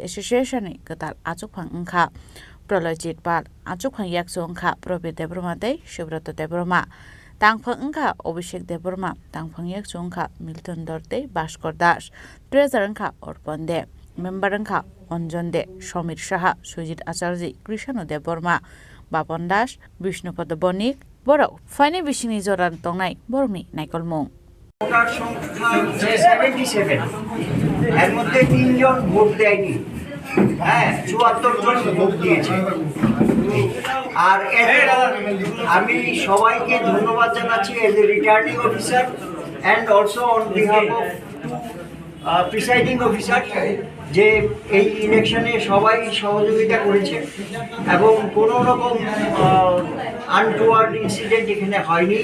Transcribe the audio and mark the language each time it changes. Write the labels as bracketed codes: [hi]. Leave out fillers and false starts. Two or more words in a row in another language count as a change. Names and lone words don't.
[trp] एसोसिएशन नि गताल आचुकफां इंखा प्रलयजित पाल आचुकफां याक्सो इंखा प्रबीर देबरमा तै सुब्रत देबरमा तांफां इंखा अभिषेक देबरमा तांफां याक्सो इंखा मिल्टन दर्ते भास्कर दास ट्रेजर इंखा अर्पण दे मेम्बर इंखा अंजन दे समीर साहा सुजित आचार्य कृष्ण देबरमा बापन दास विष्णुपद बनिक बर फाइने बिसिनि जरान तंनाय बरमनि नायकलमुं [bn] ভোটার সংখ্যা 77 এর মধ্যে 3 জন ভোট দেয়নি। হ্যাঁ 74 জন ভোট দিয়েছে। আর আমি সবাইকে ধন্যবাদ জানাচ্ছি [en] as a returning officer and also on behalf of presiding officer [bn] যে এই ইলেকশনে সবাই সহযোগিতা করেছে এবং কোনো রকম [en] untoward incident [bn] এখানে হয়নি।